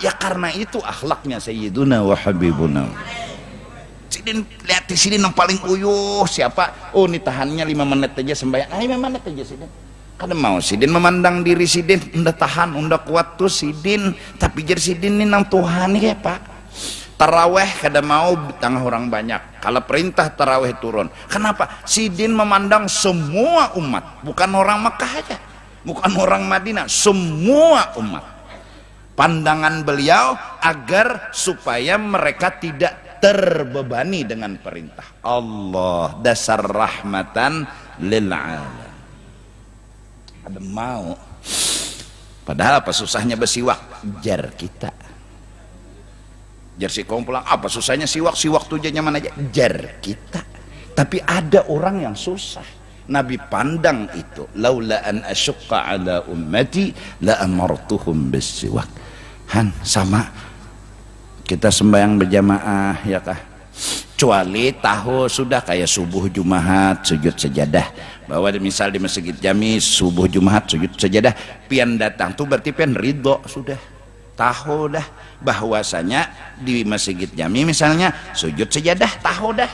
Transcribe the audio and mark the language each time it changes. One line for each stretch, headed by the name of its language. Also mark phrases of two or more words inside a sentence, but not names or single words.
Banjar: Ya karena itu akhlaknya
Arabic: سيدنا وحبيبنا.
Banjar: Sidin lihat di sini nang paling uyuh siapa? Oh ini tahannya 5 menit aja sembahyang, 5 menit aja sidin. Kada mau sidin memandang diri sidin, unda tahan, unda kuat tuh sidin, tapi jadi sidin ini nang Tuhan nih ya Pak. Taraweh kada mau tengah orang banyak, kalau perintah taraweh turun. Kenapa? Sidin memandang semua umat, bukan orang Mekah aja, bukan orang Madinah, semua umat.
Indonesian: Pandangan beliau agar supaya mereka tidak terbebani dengan perintah Allah, dasar
Arabic: رحمة للعالمين.
Banjar: Ada mau, padahal apa susahnya bersiwak? Jar kita, jar si kaum pulang, apa susahnya siwak? Siwak tuh nyaman aja, jar kita. Tapi ada orang yang susah. Nabi pandang itu,
Arabic: لولا أن أشق على أمتي لأمرتهم بالسواك.
Banjar: Han, sama kita sembahyang berjamaah ya kah, kecuali tahu sudah kayak subuh Jumat sujud sejadah, bahwa misal di Masjid Jami subuh Jumat sujud sejadah, pian datang tuh berarti pian ridho, sudah tahu dah bahwasanya di Masjid Jami misalnya sujud sejadah, tahu dah.